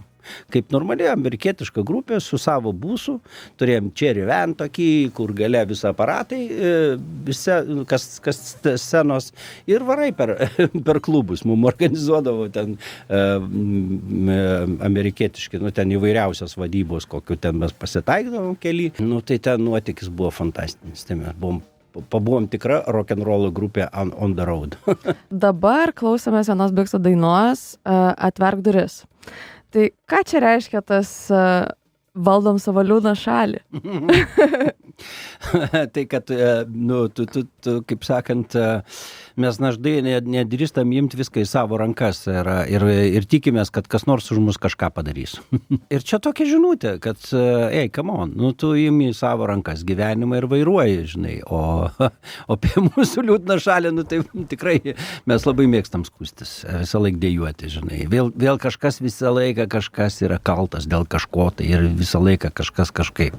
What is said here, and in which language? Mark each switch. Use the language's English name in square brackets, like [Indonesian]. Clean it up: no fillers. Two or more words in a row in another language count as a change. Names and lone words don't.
[Lithuanian] Kaip normali amerikietiška grupė su savo busu, turėjom Cherry Van tokį, kur gale visą aparatai, kas scenos ir varai per klubus. Mums organizuodavo ten amerikietiški, ten įvairiausias vadybos, kokiu ten mes pasitaikdavom keli. Tai ten nuotykis buvo fantastinis. Tai mes pabuvom tikra rock'n'roll grupė [English] on the road. [Lithuanian] Dabar klausomės vienos Bigso dainos Atverk duris. Tai ką čia reiškia tas valdom savo liūdną šalį? Tai, kad, tu kaip sakant, mes naždai nedrįstam imti viską į savo rankas ir tikimės, kad kas nors už mus kažką padarys. Ir čia tokia žinutė, kad, [English] come on, [Lithuanian] tu imi į savo rankas gyvenimą ir vairuoji, žinai, o apie mūsų liūdną šalį, tai tikrai mes labai mėgstam skūstis, visą laiką dėjuoti, žinai. Vėl visą laiką kažkas yra kaltas dėl kažko, tai ir visą laiką kažkas kažkaip.